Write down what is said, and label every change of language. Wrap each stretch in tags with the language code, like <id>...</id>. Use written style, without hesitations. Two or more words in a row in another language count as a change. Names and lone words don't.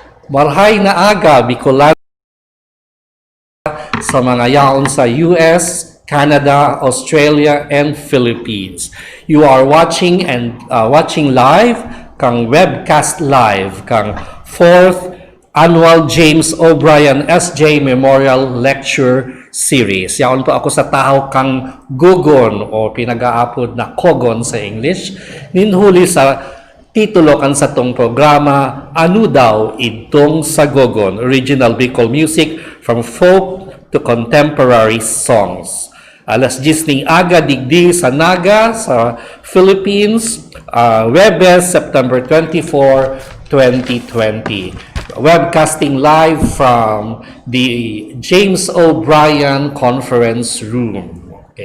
<bik>Marhay na aga, Bicolano sa mga yaon sa US, Canada, Australia, and Philippines.</bik> <en>You are watching live kang webcast live kang 4th Annual James O'Brien SJ Memorial Lecture Series.</en> <bik>Yaon po ako sa tao kang Gogon o pinag-aapod na Gogon sa English. Ninhuli sa titulo kan sa tong programa, Ano Daw Idtong sa Gogon,</bik> <en>original Bikol music from folk to contemporary songs.</en> <bik>Alas 10 ning aga digdi sa Naga sa Philippines, Webes, September 24, 2020.</bik> <en>Webcasting live from the James O'Brien Conference Room.</en>